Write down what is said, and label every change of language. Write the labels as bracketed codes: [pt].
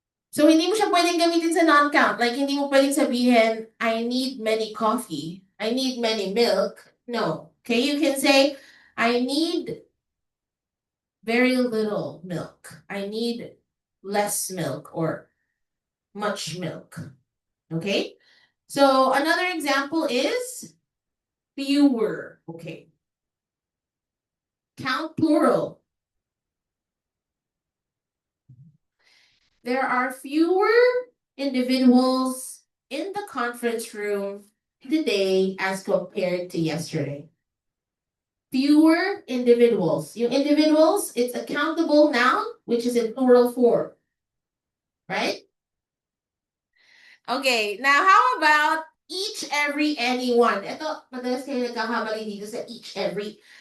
[tl] So, hindi mo siya pwedeng gamitin sa non-count. [en] Like, [tl] hindi mo pwedeng sabihin, [en] I need many coffee. I need many milk. No. Okay, you can say, I need very little milk. I need less milk or much milk. Okay? So, another example is fewer. Okay. Count plural. There are fewer individuals in the conference room today as compared to yesterday. Fewer individuals. Yung individuals, it's a countable noun, which is in plural form. Right? Okay, now how about each, every, anyone? [tl] Ito, madalas kayo nagkakamali dito sa each, every.